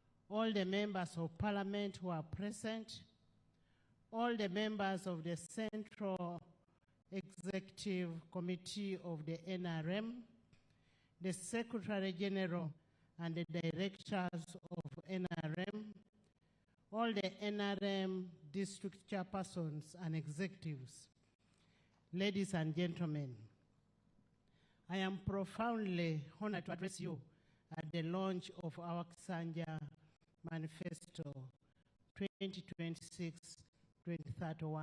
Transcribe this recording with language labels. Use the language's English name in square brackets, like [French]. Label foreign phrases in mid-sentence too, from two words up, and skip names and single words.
[English] all the members of parliament who are present, all the members of the Central Executive Committee of the NRM, the Secretary General and the directors of NRM, all the NRM district chairpersons and executives, ladies and gentlemen, I am profoundly honored to address you at the launch of our Kisanja Manifesto 2026-2031.